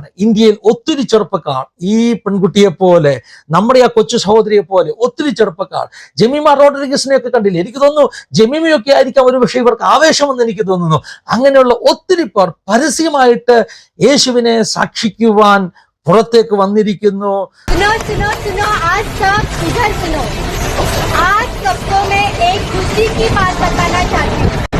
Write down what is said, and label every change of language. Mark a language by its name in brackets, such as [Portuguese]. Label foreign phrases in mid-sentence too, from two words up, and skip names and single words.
[Malayalam] ഇന്ത്യയിൽ ഒത്തിരി ചെറുപ്പക്കാർ ഈ പെൺകുട്ടിയെ പോലെ, നമ്മുടെ ആ കൊച്ചു സഹോദരിയെ പോലെ ഒത്തിരി ചെറുപ്പക്കാർ, ജമീമ റോഡ്രിഗസിനെ ഒക്കെ കണ്ടില്ലേ? എനിക്ക് തോന്നുന്നു ജമീമയൊക്കെ ആയിരിക്കാം ഒരു പക്ഷേ ഇവർക്ക് ആവേശമെന്ന് എനിക്ക് തോന്നുന്നു. അങ്ങനെയുള്ള ഒത്തിരി പേർ പരസ്യമായിട്ട് യേശുവിനെ സാക്ഷിക്കുവാൻ പുറത്തേക്ക് വന്നിരിക്കുന്നു. [Hindi] आज सबको मैं एक खुशी की बात बताना चाहती हूँ.